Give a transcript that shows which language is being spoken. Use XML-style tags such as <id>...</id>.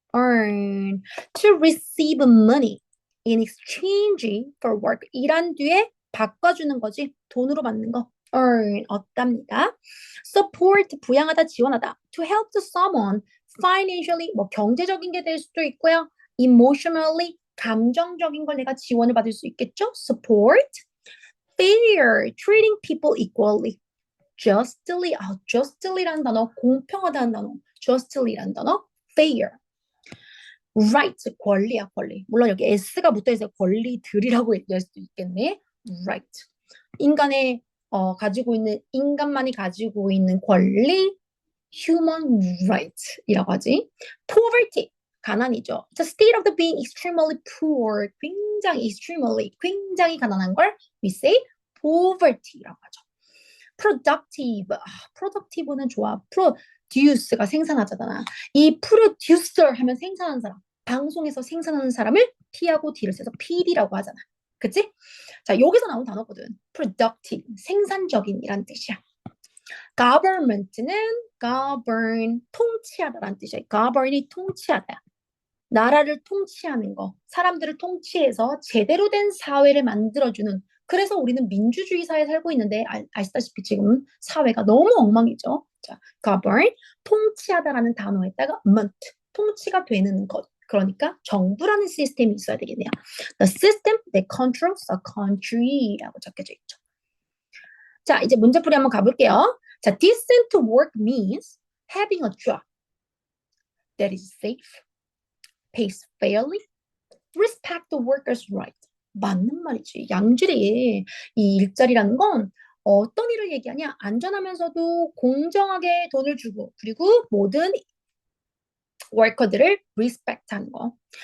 <en>earn, to receive money in exchange for work.</en> <ko>일한 뒤에 바꿔주는 거지. 돈으로 받는 거. earn, 얻답니다. support, 부양하다, 지원하다.</ko> <en>to help to someone financially,</en> <ko>뭐 경제적인 게 될 수도 있고요. emotionally, 감정적인 걸 내가 지원을 받을 수 있겠죠?</ko> <en>support. fair, treating people equally.</en> <ko>justly, justly라는 단어, 공평하다는 단어, justly라는 단어, fair. right, 권리야, 권리. 물론 여기 s가 붙어있어요. 권리들이라고 얘기할 수도 있겠네.</ko> <en>right.</en> <ko>인간의, 인간만이 가지고 있는 권리, human right이라고 하지. poverty, 가난이죠.</ko> <en>The state of the being extremely poor,</en> <ko>굉장히 가난한 걸</ko> <en>we say poverty라고 하죠.</en> <ko>productive, productive는 좋아. produce가 생산하잖아. 이 producer 하면 생산하는 사람, 방송에서 생산하는 사람을 P하고 D를 써서 PD라고 하잖아. 그치? 자, 여기서 나온 단어거든. productive, 생산적인이란 뜻이야. government는 govern, 통치하다라는 뜻이야. govern이 통치하다. 나라를 통치하는 거, 사람들을 통치해서 제대로 된 사회를 만들어주는. 그래서 우리는 민주주의 사회에 살고 있는데 아시다시피 지금 사회가 너무 엉망이죠. 자, govern, 통치하다라는 단어에다가 ment, 통치가 되는 것. 그러니까 정부라는 시스템이 있어야 되겠네요.</ko> <en>The system that controls a country라고</en> <ko>적혀져 있죠. 자, 이제 문제풀이 한번 가볼게요.</ko> <en>자, decent work means having a job that is safe, pays fairly, respect the workers' right.</en> <ko>맞는 말이지. 양질의 이 일자리라는 건 어떤 일을 얘기하냐? 안전하면서도 공정하게 돈을 주고 그리고 모든 워커들을 리스펙트하는 거.</ko>